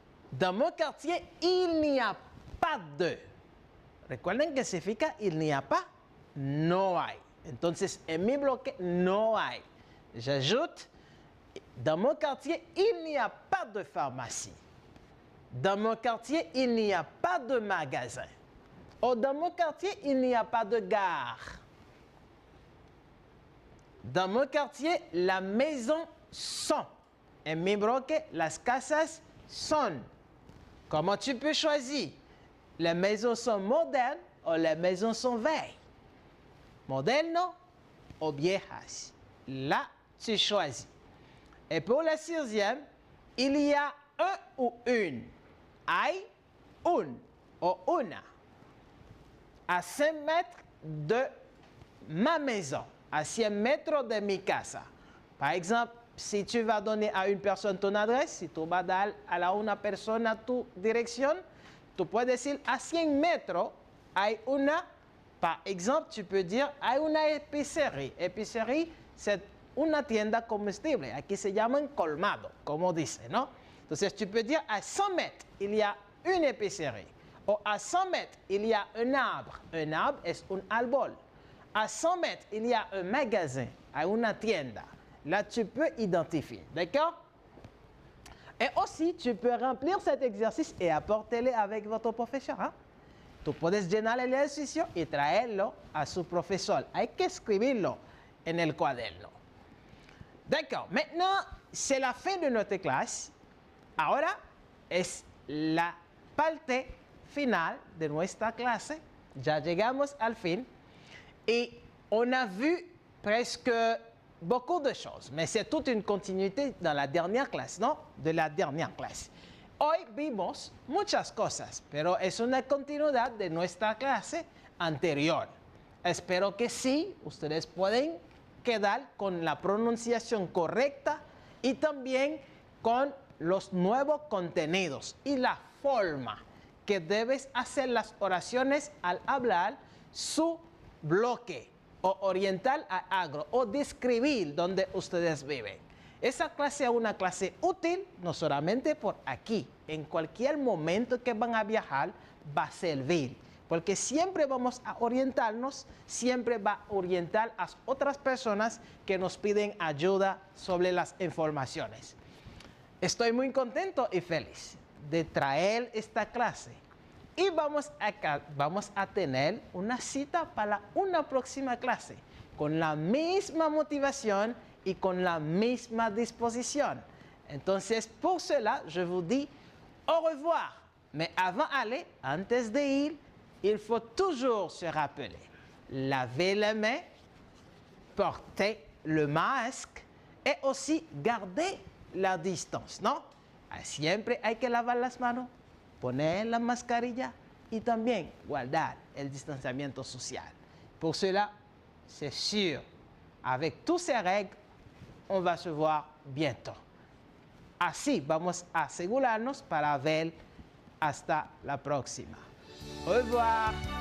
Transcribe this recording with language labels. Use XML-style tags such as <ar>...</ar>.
<fr>Dans mon quartier, il n'y a pas de.</fr> <es>Recuerden que significa</es> <fr>il n'y a pas,</fr> <es>no hay. Entonces, en mi bloque no hay.</es> <fr>J'ajoute, dans mon quartier, il n'y a pas de pharmacie. Dans mon quartier, il n'y a pas de magasin. Ou dans mon quartier, il n'y a pas de gare. Dans mon quartier, la maison sont. En mi bloque, las casas son. Comment tu peux choisir? Les maisons sont modernes ou les maisons sont vieilles? Moderno ou viejas? Là, tu choisis. Et pour la sixième, il y a un ou une.</fr> <es>Hay un ou una.</es> <fr>À 5 mètres de ma maison, à 100 mètres</fr> <es>de mi casa.</es> <fr>Par exemple, si tu vas donner à une personne ton adresse, si tu vas</fr> <es>dar a una persona tu dirección, tú puedes decir a 100 metros hay una,</es> <fr>par exemple, tu peux dire hay una épicerie. Épicerie, c'est</fr> <es>una tienda comestible. Aquí se llaman colmado, como dice, ¿no?</es> <fr>Entonces, tu peux dire à 100 mètres, il y a une épicerie. O à 100 mètres, il y a un arbre. Un arbre</fr> <es>es un árbol.</es> <fr>À 100 mètres, il y a un magasin,</fr> <es>hay una tienda.</es> <fr>Là, tu peux identifier, d'accord? Et aussi, tu peux remplir cet exercice et apporter-le avec votre professeur. ¿Eh?</fr> <es>Tú puedes llenar el ejercicio y traerlo a su profesor. Hay que escribirlo en el cuaderno.</es> <fr>D'accord. Maintenant, c'est la fin de notre clase.</fr> <es>Ahora es la parte final de nuestra clase. Ya llegamos al fin.</es> <fr>Et on a vu presque beaucoup de choses, mais c'est toute une continuité dans la dernière clase, ¿no? De la dernière clase.</fr> <es>Hoy vimos muchas cosas, pero es una continuidad de nuestra clase anterior. Espero que sí, ustedes pueden quedar con la pronunciación correcta y también con los nuevos contenidos y la forma que debes hacer las oraciones al hablar su bloque o oriental a agro, o describir donde ustedes viven. Esa clase es una clase útil, no solamente por aquí, en cualquier momento que van a viajar va a servir, porque siempre vamos a orientarnos, siempre va a orientar a otras personas que nos piden ayuda sobre las informaciones. Estoy muy contento y feliz de traer esta clase. Y vamos a tener una cita para una próxima clase, con la misma motivación y con la misma disposición.</es> <fr>Entonces, pour cela, je vous dis au revoir. Mais avant d'aller,</fr> <es>antes de ir,</es> <fr>il faut toujours se rappeler, laver les mains, porter le masque et aussi garder la distance, ¿no?</fr> <es>Siempre hay que lavar las manos, poner la mascarilla y también guardar el distanciamiento social.</es> <fr>Pour cela, c'est sûr, avec toutes ces règles, on va se voir bientôt.</fr> <es>Así vamos a asegurarnos para ver hasta la próxima.</es> <fr>Au revoir.</fr>